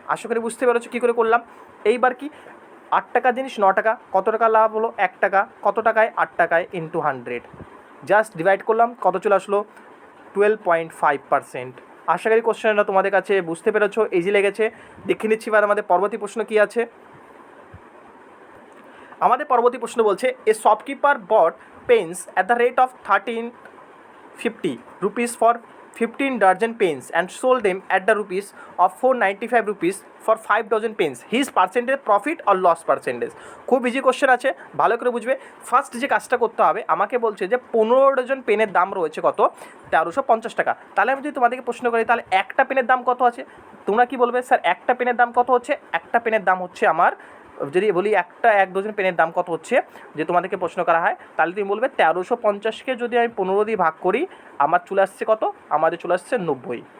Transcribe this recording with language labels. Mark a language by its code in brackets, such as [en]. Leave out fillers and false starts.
[bn] আশা করি বুঝতে পেরেছো কী করে করলাম। এইবার কি 8 টাকার জিনিস 9 টাকা, কত টাকা লাভ হলো 1 টাকা, কত টাকায় 8 টাকায় ইন্টু 100, জাস্ট ডিভাইড করলাম, কত চলে আসলো 12.5%। আশা করি কোশ্চেনটা তোমাদের কাছে বুঝতে পেরেছো, ইজি লেগেছে। দেখে নিচ্ছি এবার আমাদের পরবর্তী প্রশ্ন কী আছে। আমাদের পরবর্তী প্রশ্ন বলছে, [en] A shopkeeper bought pens at the rate of 1350 rupees for 15 dozen pens and sold them at the rupees of 495 rupees for 5 dozen pens. His percentage profit or loss percentage? [bn] খুব ইজি কোশ্চেন আছে, ভালো করে বুঝবে। ফার্স্ট যে কাজটা করতে হবে, আমাকে বলছে যে 15 ডজন পেনের দাম রয়েছে কত, 1350 টাকা। তাহলে আমি যদি তোমাদেরকে প্রশ্ন করি, তাহলে একটা পেনের দাম কত আছে, তোমরা কি বলবে স্যার একটা পেনের দাম কত হচ্ছে? একটা পেনের দাম হচ্ছে আমার, যদি বলি এক ডজন পেনের দাম কত হচ্ছে, যে তোমাদেরকে প্রশ্ন করা হয়, তাহলে তুমি বলবে 1350কে যদি আমি 15 দিয়ে ভাগ করি, আমার চলে আসছে কত, আমাদের চলে আসছে 90।